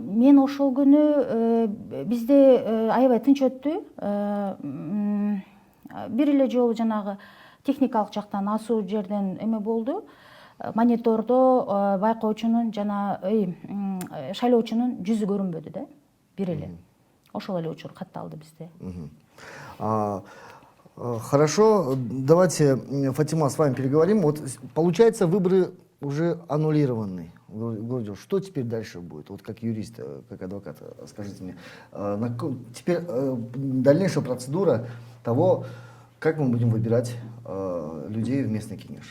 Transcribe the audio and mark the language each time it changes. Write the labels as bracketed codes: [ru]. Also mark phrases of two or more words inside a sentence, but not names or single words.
[ky] Мен ошол күнү бизде аябай тынч өттү. Бир эле жолу жанагы техникалык жактан асуу жерден эме болду. Монитордо байкоочунун жана шайлоочунун жүзү көрүнбөдү да, бир эле. Ошол эле учур катталды бизде. [ru] Хорошо, давайте, Фатима, с вами переговорим. Вот получается, выборы уже аннулированы. Что теперь дальше будет? Вот как юрист, как адвокат, скажите мне. Теперь дальнейшая процедура того, как мы будем выбирать людей в местный кенеш?